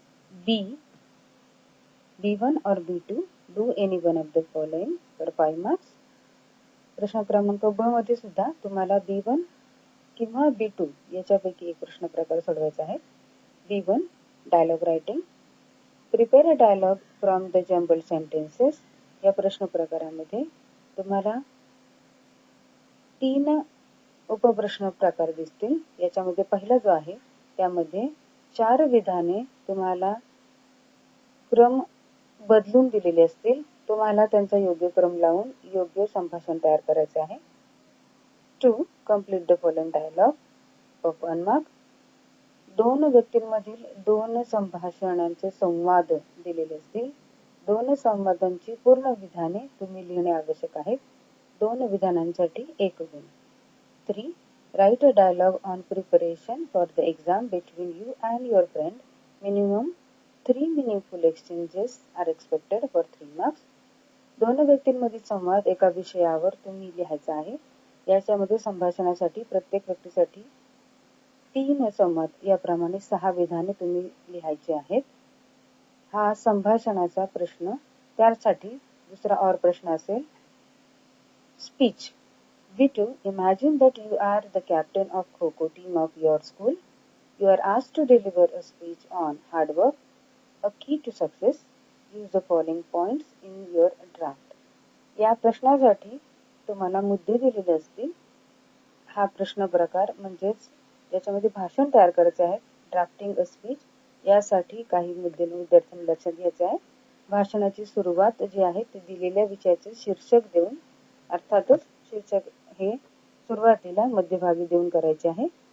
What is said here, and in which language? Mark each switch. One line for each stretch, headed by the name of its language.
English: B, B1 or B2, do any one of the following for 5 marks.
Marathi: प्रश्न क्रमांक ब मध्ये सुद्धा तुम्हाला B1 किंवा B2 याच्यापैकी एक प्रश्न प्रकार सोडवायचा आहे.
English: B1 dialogue writing. Prepare a dialogue from the jumbled sentences.
Marathi: या प्रश्न प्रकारामध्ये तुम्हाला 3 उपप्रश्न प्रकार दिसतील. याच्यामध्ये पहिला जो आहे त्यामध्ये 4 विधाने तुम्हाला क्रम बदलून दिलेले असतील. तुम्हाला त्यांचा योग्य क्रम लावून योग्य संभाषण तयार करायचे आहे.
English: 2. Complete the following dialogue of 1 mark.
Marathi: 2 व्यक्तींमधील 2 संभाषणांचे संवाद दिलेले असतील. 2 संवादांची पूर्ण विधाने तुम्ही लिहिणे आवश्यक आहे. 2 विधानांसाठी 1 गुण. 3.
English: Write a dialogue on preparation for the exam between you and your friend. Minimum 3 meaningful exchanges are expected for 3 marks.
Marathi: 2 व्यक्तींमधील संवाद एका विषयावर तुम्ही लिहायचा आहे. याच्यामध्ये संभाषणासाठी प्रत्येक व्यक्तीसाठी 3 संवाद याप्रमाणे 6 विधाने तुम्ही लिहायची आहेत. हा संभाषणाचा प्रश्न. त्यासाठी दुसरा और प्रश्न असेल speech.
English: B2, imagine that you are the captain of Kho-Kho team of your school. You are asked to deliver a speech on hard work, a key to success. Use the following points in your draft.
Marathi: या प्रश्नासाठी तुम्हाला मुद्दे दिलेले असतील. हा प्रश्न प्रकार म्हणजेच याच्यामध्ये भाषण तयार करायचे आहे.
English: Drafting a speech.
Marathi: यासाठी काही मुद्दे विद्यार्थ्यांनी लक्षात घ्यायचे आहे. भाषणाची सुरुवात जी आहे ती दिलेल्या विषयाचे शीर्षक देऊन, अर्थातच शीर्षक हे सुरुवातीला मध्यभागी देऊन करायचे आहे.